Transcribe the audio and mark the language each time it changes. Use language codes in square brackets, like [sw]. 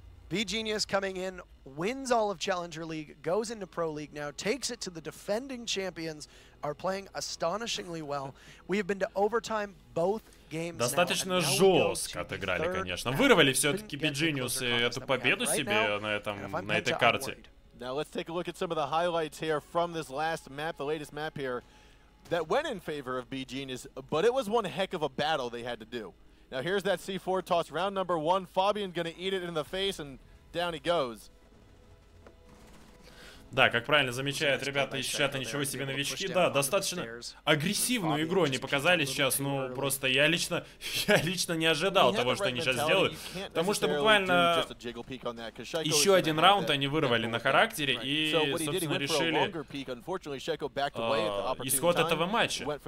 [en] beGenius coming in, wins all of Challenger League, goes into Pro League now, takes it to the defending champions, are playing astonishingly well. We have been to overtime both games. [ru] Достаточно жестко отыграли, конечно. Вырвали все-таки beGenius эту победу себе на этой карте. [en] Now let's take a look at some of the highlights here from this last map, the latest map here, that went in favor of beGenius, but it was one heck of a battle they had to do. Now here's that C4 toss, round number 1. Fabian gonna eat it in the face, and down he goes. [ru] Да, как правильно замечают ребята из чата, ничего себе новички. Да, достаточно агрессивную игру они показали сейчас. Ну, просто я лично не ожидал того, что они сейчас сделают. Потому что буквально еще один раунд они вырвали на характере и, собственно, решили исход этого матча.